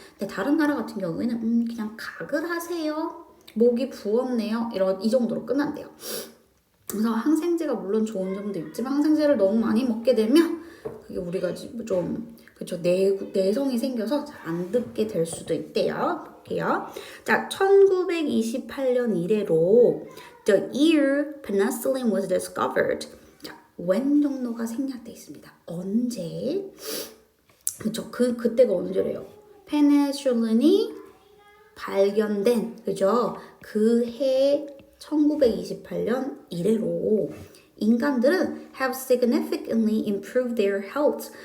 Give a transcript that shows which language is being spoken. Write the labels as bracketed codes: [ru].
[ko] 근데 다른 나라 같은 경우에는 그냥 가글 하세요. 목이 부었네요. 이 정도로 끝난대요. 그래서 항생제가 물론 좋은 점도 있지만 항생제를 너무 많이 먹게 되면 그게 우리가 좀 그쵸 내성이 생겨서 잘 안 듣게 될 수도 있대요. 볼게요. 자, 1928년 이래로 [en] the year penicillin was discovered. [ko] 자, when 정도가 생략돼 있습니다. 언제? 그쵸? 그때가 언제래요? 페니실린이 발견된 그죠? 그 해 1928년 이래로 인간들은 [en] have significantly improved their health.